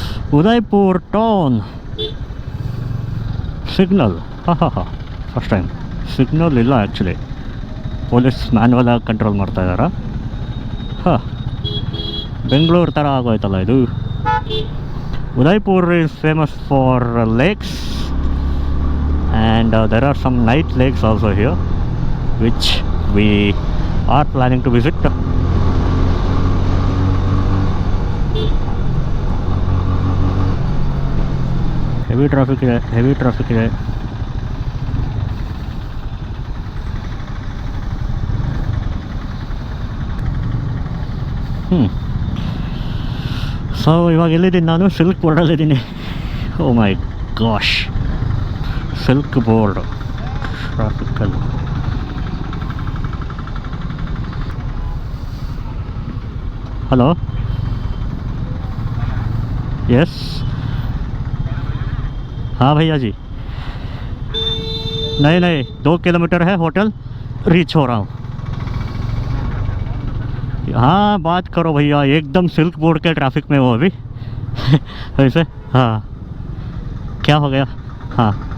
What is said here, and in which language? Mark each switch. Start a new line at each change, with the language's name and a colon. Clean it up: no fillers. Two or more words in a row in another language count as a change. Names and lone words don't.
Kannada: उदयपुर टाउन ಸಿಗ್ನಲ್
English: first time
Kannada: ಸಿಗ್ನಲ್ ಇಲ್ಲ ಆ್ಯಕ್ಚುಲಿ ಪೊಲೀಸ್ ಮ್ಯಾನ್ಯಲ್ ಆಗಿ ಕಂಟ್ರೋಲ್ ಮಾಡ್ತಾ ಇದ್ದಾರಾ ಬೆಂಗಳೂರು ಥರ ಆಗೋಯ್ತಲ್ಲ ಇದು ಉದಯ್ಪುರ್
English: is famous for lakes and there are some night lakes also here which we are planning to visit heavy traffic
Kannada: ಇದೆ ಸೊ ಇವಾಗ ಎಲ್ಲಿದ್ದೀನಿ ನಾನು ಸಿಲ್ಕ್ ಬೋರ್ಡಲ್ಲಿದ್ದೀನಿ
English: oh my gosh
Kannada: ಸಿಲ್ಕ್ ಬೋರ್ಡ್ ಟ್ರಾಫಿಕಲ್ಲಿ
English: hello yes
Hindi: हाँ भैया जी नहीं 2 किलोमीटर है होटल रीच हो रहा हूँ हाँ बात करो भैया एकदम सिल्क बोर्ड के ट्रैफिक में हो अभी वैसे हाँ क्या हो गया हाँ